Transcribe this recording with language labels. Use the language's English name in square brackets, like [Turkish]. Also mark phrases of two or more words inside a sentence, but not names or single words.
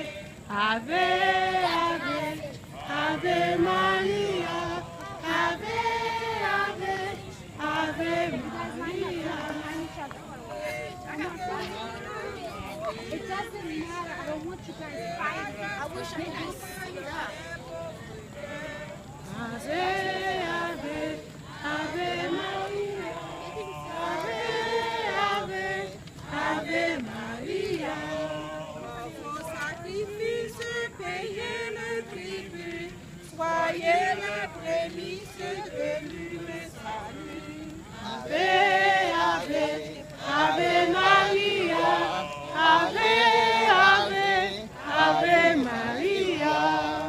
[Latin] Ave, Ave, Ave Maria. Ave, Ave, Ave Maria. [English] It doesn't matter. I don't want you guys fighting. I wish I could see that. [Latin] Ave, Ave, Ave Maria. Ave, Ave, Ave Maria. [French] Vos sacrifices, payez le tribut. Soyez la prémisse de l'humain salut. [Latin] Ave, Ave, Ave Maria. Ave, Ave, Ave Maria.